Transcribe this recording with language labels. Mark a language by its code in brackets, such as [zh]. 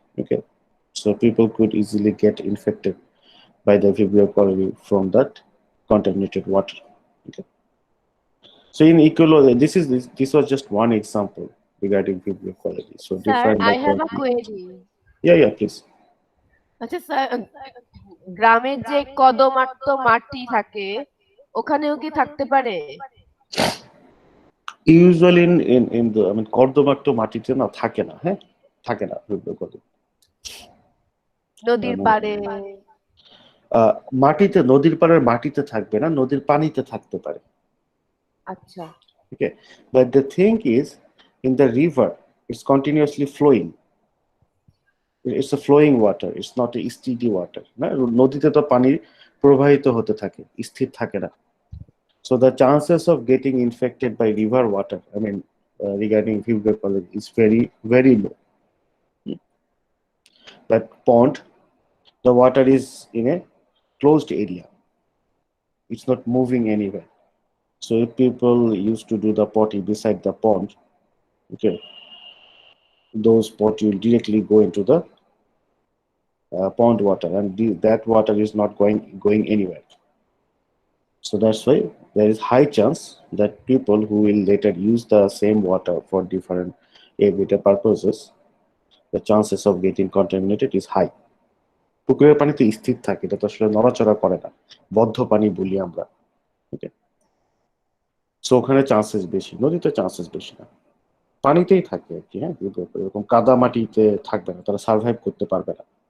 [en] Okay, so people could easily get infected by the Vibrio cholerae from that contaminated water. Okay. So in ecology, this was just one example regarding Vibrio cholerae. So Sir, different I have a microorganisms. query. Yeah, please. [bn] আচ্ছা sir, গ্রামের যে কদমাক্ত মাটি থাকে ওখানেও কি থাকতে পারে? [en] Usually in the, I mean, [bn] কর্দমাক্ত মাটিতে না থাকে না, হ্যাঁ, থাকে না Vibrio cholerae। নদীর পাড়ে? মাটিতে, নদীর পাড়ের মাটিতে থাকবে না, নদীর পানিতে থাকতে পারে। আচ্ছা। [en] Okay, but the thing is, in the river, it's continuously flowing. It's a flowing water, it's not a steady water, [bn] না, নদীতে তো পানি প্রবাহিত হতে থাকে, স্থির থাকে না। [en] So the chances of getting infected by river water, I mean, regarding Vibrio cholerae is very, very low. That pond, the water is in a closed area, it's not moving anywhere. So if people used to do the potty beside the pond, okay, those pot will directly go into the pond water, and that water is not going anywhere. So that's why there is high chance that people who will later use the same water for different everyday purposes, the chances of getting contaminated is high. [bn] পুকুরের পানিতে স্থির থাকে, এটা তো আসলে নড়াচড়া করে না, বদ্ধ পানি বলি আমরা। ওকে, সো ওখানে চান্সেস বেশি, নদীতে চান্সেস বেশি না, পানিতেই থাকে আর কি। হ্যাঁ, এরকম কাদা মাটিতে থাকবে না, তারা সার্ভাইভ করতে পারবে না।